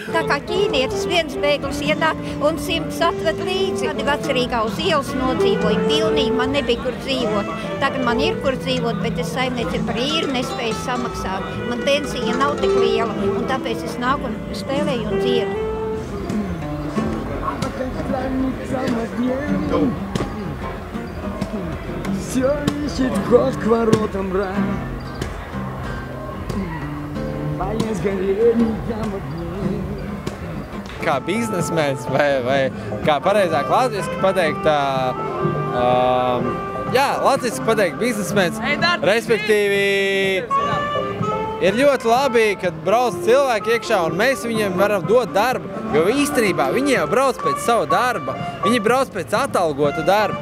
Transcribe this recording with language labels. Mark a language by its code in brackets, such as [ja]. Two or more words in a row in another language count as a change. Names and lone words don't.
[lv] Tā kā ķīnietis viens bēglis ienāk un 100 atved līdzi. Tad Vecrīgā uz ielas nodzīvoju pilnīgi, man nebija kur dzīvot. Tagad man ir kur dzīvot, bet es saimnieci par īri nespēju samaksāt. Man pensija nav tik liela, un tāpēc es nāku un spēlēju un dziedu. [ru] Всё ищет вход к воротам рай. Боясь горениям огней. [lv] Kā biznesmens vai kā pareizāk latviski pateikt, latviski pateikt biznesmens, respektīvi ir ļoti labi, kad brauc cilvēki iekšā un mēs viņiem varam dot darbu, jo īstenībā viņi jau brauc pēc savu darba, viņi brauc pēc atalgota darba.